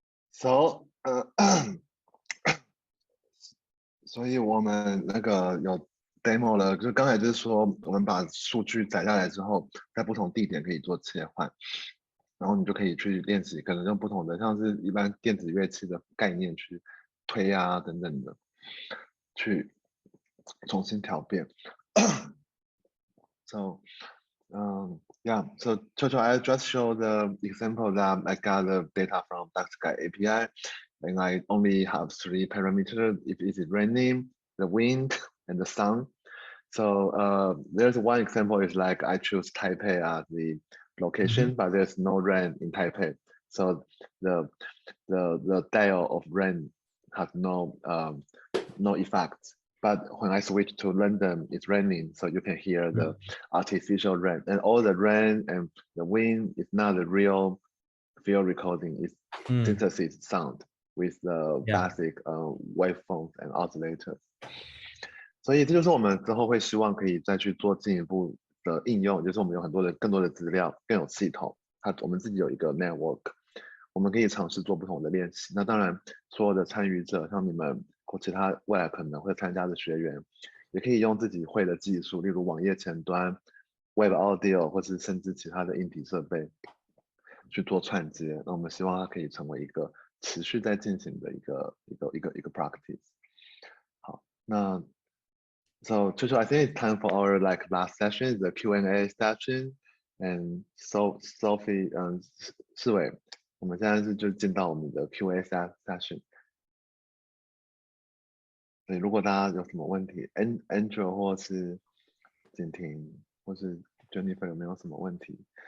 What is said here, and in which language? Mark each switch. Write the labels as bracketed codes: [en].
[zh] So，所以我们那个有 demo 了，就刚才就是说，我们把数据载下来之后，在不同地点可以做切换，然后你就可以去练习，可能用不同的，像是一般电子乐器的概念去推啊等等的，去重新调变。 [en] So, yeah, so Chucho, I just show the example that I got the data from 𝐶𝐧 API, and I only have 3 parameters, if it is raining, the wind, and the sun. So there's one example is like I choose Taipei as the location, but there's no rain in Taipei. So the dial of rain has no effect. But when I switch to London, it's raining, so you can hear the artificial rain. And all the rain and the wind is not the real field recording, it's synthesis sound with the basic waveforms and oscillators. [zh] 所以这就是我们之后会希望可以再去做进一步的应用，就是我们有更多的资料，更有系统。我们自己有一个 network， 我们可以尝试做不同的练习。那当然，所有的参与者，像你们或其他未来可能会参加的学员，也可以用自己会的技术，例如网页前端、Web Audio， 或是甚至其他的硬体设备去做串接。那我们希望它可以成为一个持续在进行的一个 practice。好，那 [en] So Chucho, I think it's time for our last session, the Q&A session. [zh] And Sophie, 世伟，我们现在就进到我们的 Q&A session。对，如果大家有什么问题 ，Andrew 或是景婷或是 Jennifer 有没有什么问题？